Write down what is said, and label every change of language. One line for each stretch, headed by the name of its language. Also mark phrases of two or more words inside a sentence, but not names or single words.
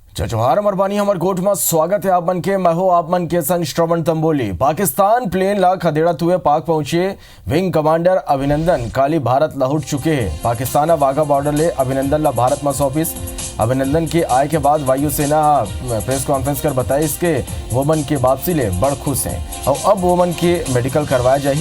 Chhattisgarhi: जोहार मरबानी हमर गोठ में स्वागत है आप मन के। मैं हो आप मन के संग श्रवण तंबोली। पाकिस्तान प्लेन ला खदेड़त हुए पाक पहुंचे विंग कमांडर अभिनंदन काली भारत लहुट चुके हैं। पाकिस्तान वाघा बॉर्डर ले अभिनंदन ला भारत में सौंपिस। अभिनंदन के आय के बाद वायुसेना
English: press conference
Chhattisgarhi: कर बताया इसके वोमन के वापसी ले बड़ खुश हैं और अब वोमन के मेडिकल करवाया जाए।